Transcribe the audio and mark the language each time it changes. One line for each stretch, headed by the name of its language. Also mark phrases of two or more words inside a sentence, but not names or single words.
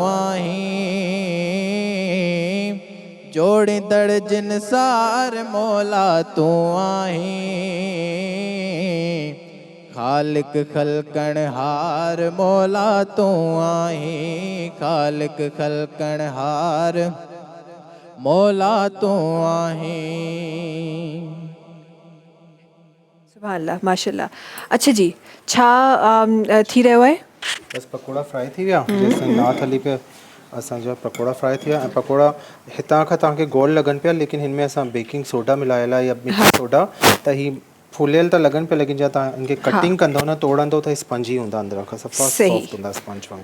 Sindhi: آہیں جوڑی دڑ جن سار مولا تو آہیں خالق خلقن ہار مولا تو آہیں خالق خلقن ہار مولا تو آہیں
Arabic: سبحان اللہ ماشاء اللہ.
Sindhi: اچھا جی چھا تھی رہو ہے बस पकोड़ा फ्राई थी विया जेसिताईं नाथ हली पिया असांजा पकोड़ा फ्राई थी विया ऐं पकोड़ा हितां खां तव्हांखे गोल लॻनि पिया लेकिन हिन में असां
English: baking soda
Sindhi: मिलायल आहे या मिठी सोडा त ही फुलियल त लॻनि पिया लेकिन जॾहिं तव्हां हिनखे कटिंग कंदव न तोड़ंदव त स्पंजी हूंदा अंदरां खां सफ़ा सॉफ्ट हूंदा स्पंज वांगुरु.